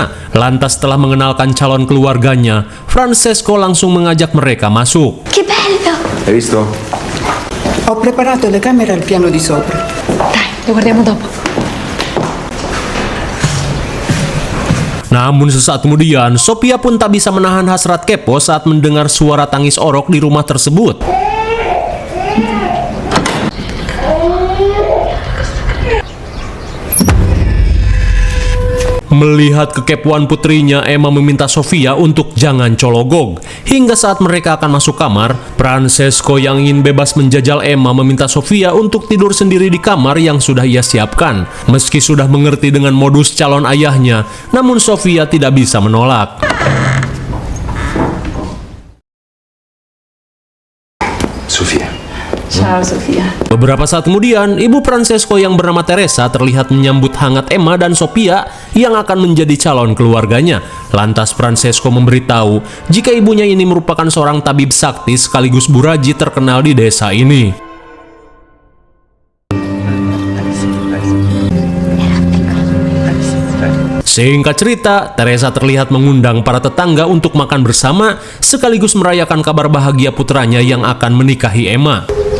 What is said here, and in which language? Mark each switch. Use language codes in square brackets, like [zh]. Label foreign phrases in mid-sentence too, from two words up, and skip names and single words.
[id] Lantas setelah mengenalkan calon keluarganya, Francesco langsung mengajak mereka masuk. [it] Che bello! Hai visto? Ho preparato le camere al piano di sopra. Dai, lo guardiamo dopo. [id] Namun sesaat kemudian, Sophia pun tak bisa menahan hasrat kepo saat mendengar suara tangis orok di rumah tersebut. Melihat kekepoan putrinya, Emma meminta Sophia untuk jangan cologog. Hingga saat mereka akan masuk kamar, Francesco yang ingin bebas menjajal Emma meminta Sophia untuk tidur sendiri di kamar yang sudah ia siapkan. Meski sudah mengerti dengan modus calon ayahnya, namun Sophia tidak bisa menolak. [it] Sofia. Ciao Sofia. [id] Beberapa saat kemudian, ibu Francesco yang bernama Teresa terlihat menyambut hangat Emma dan Sophia yang akan menjadi calon keluarganya. Lantas Francesco memberitahu jika ibunya ini merupakan seorang tabib sakti sekaligus buraji terkenal di desa ini. Singkat cerita, Teresa terlihat mengundang para tetangga untuk makan bersama sekaligus merayakan kabar bahagia putranya yang akan menikahi Emma.